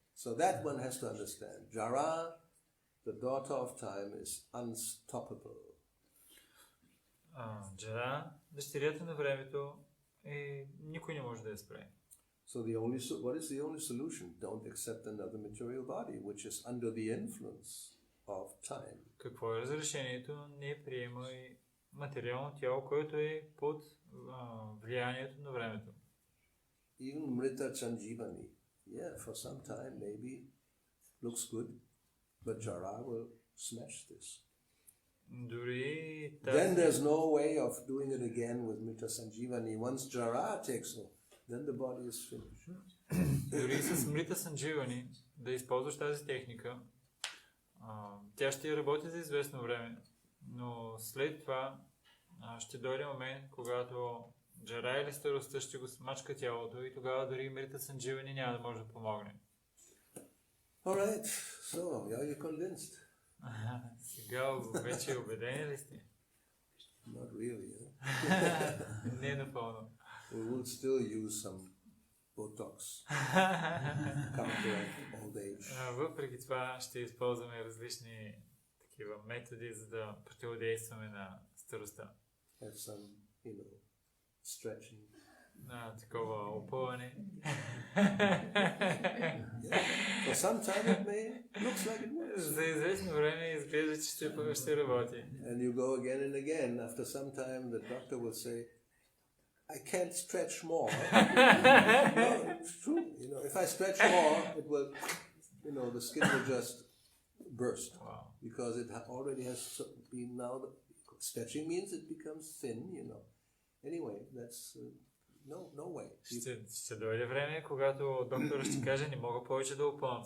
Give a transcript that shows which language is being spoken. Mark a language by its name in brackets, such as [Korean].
[English] So that one has to understand. Jara, the daughter of time, is unstoppable. [Bulgarian] Джара, дъщерята на времето, никой не може да я спре. [English] So what is the only solution? Don't accept another material body, which is under the influence of time. [Bulgarian] Какво е разрешението? Не приема и материално тяло, което е под влиянието на времето. [English] Even Mrita Sanjivani, yeah, for some time maybe looks good, but Jara will smash this. [Bulgarian] Дори [English] Then there's no way of doing it again with Mrita Sanjivani. Once Jara takes over, then the body is finished. [Bulgarian] Дори с Мрита Сандживани да използваш тази техника, тя ще работи за известно време, но след това ще дойде момент, когато джара или старостта ще го смачка тялото и тогава дори Мрита Сандживани няма да може да помогне. [English] Alright, so are you convinced? [Bulgarian] Сега вече убедени ли сте? [English] Not really. [Bulgarian] Не напълно. [English] We will still use some Botox, counter old age. [Bulgarian] Въпреки това ще използваме различни такива методи, за да противодействаме на старостта. [English] Have some, stretching. [Bulgarian] Такова опъване. [English] For some time it looks like it works. [Bulgarian] За известно време изглежда, че ще работи. [English] And you go again and again. After some time the doctor will say, I can't stretch more. No, it's true. If I stretch more, it will, the skin will just burst. Wow. Because it already has been now, stretching means it becomes thin, Anyway, that's no way. [Bulgarian] Ще дойде време, когато доктора ще каже, не мога повече да опъвам.